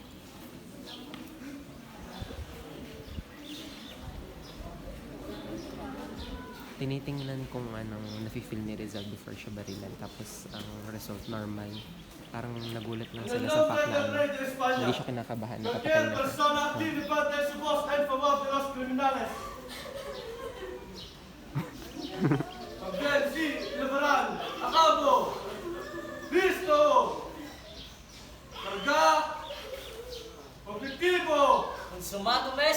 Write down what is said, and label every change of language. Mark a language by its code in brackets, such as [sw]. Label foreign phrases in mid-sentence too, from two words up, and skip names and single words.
[tl] Tinitingnan kung anong nafe-feel ni Rizal before siya barilan. Tapos ang result normal. Parang nagulat lang sila sa fact na ano, hindi siya kinakabahan, nakapatay na siya. [es] También sí, llevarán a cabo. Listo. Carga. Objetivo. Consumado, mes!